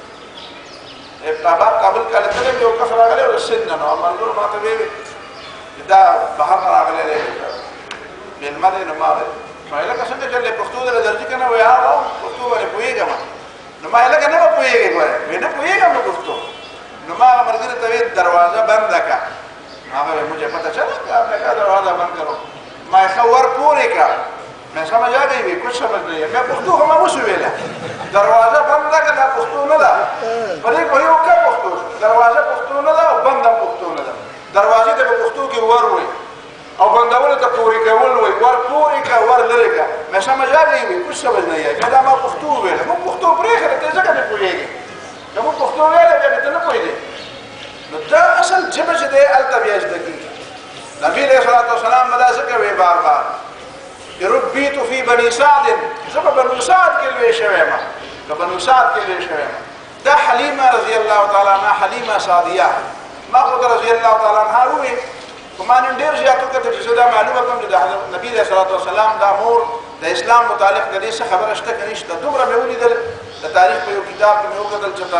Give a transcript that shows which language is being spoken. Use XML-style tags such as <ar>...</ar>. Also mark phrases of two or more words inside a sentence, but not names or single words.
<ps>کابل کله تللی یو کس راغلی او د سند نه نو ملګرو ما ته ویې دا بهر نه راغلی دی مېلمه دی نو ما ویل لکه څنګه چې پښتو دله درځي که نه وایي هغه پښتو باندې پوهېږم نو ما لکه نه به پوهېږې ګورې وایي نه پوهېږم نو پښتو نو ما هغه ملګري ته ویل دروازه بنده که هغه وایي</ps> <ur>مجھے پتہ چلا کہ آپ نے کہا دروازہ بند کرو</ur> <ps>ما ښه ور پورې کړه</ps> <ur>میں سمجھ آ گئی کچھ سمجھ نہیں ہے میں</ur> <ps>پښتو خو ما اوس ویله دروازه بنده که دا پښتو نه ده په دې پوهېږو که پښتو دروازه پښتو نه ده او بند هم پښتو نه ده دروازې ته په پښتو کې ور وایي او بندولو ته پورې کول وایي ور پورې که ور لرې که</ps> <ur>میں سمجھ آ گئی کچھ سمجھ نہیں ہے</ur> <ps>دا ما پښتو ویله موږ پښتو پرېښله ته ځکه نه پوهېږې که موږ پښتو ویله بیا ته نه پوهېږې نو دا اصل ژبه چې دی هلته بیا زده کېږي نبي</ps> <ar>علیه الصلاة والسلام</ar> <ps>به دا ځکه وایي بار بار</ps> <ar>ربیت فی بني سعد</ar> <ps>زه په بنو سعد کې لوی شوی یم په بنو سعد کې لوی شوی یم دا حلیمه</ps> <ar>رضی الله تعالی عنها</ar> <ps>حلیمه سعدیه ما خو ته</ps> <ar>رضی الله تعالی عنها</ar> <ps>ووایي خو ما نن ډېر زیات وکتل چې زه دا معلومه کړم چې د نبي</ps> <ar>علیه صلات وسلام</ar> <ps>دا مور د اسلام متعلق د دې څه خبره شته که نشته دومره مې ولیدل د تاریخ په یو کتاب کې مې وکتل</ps>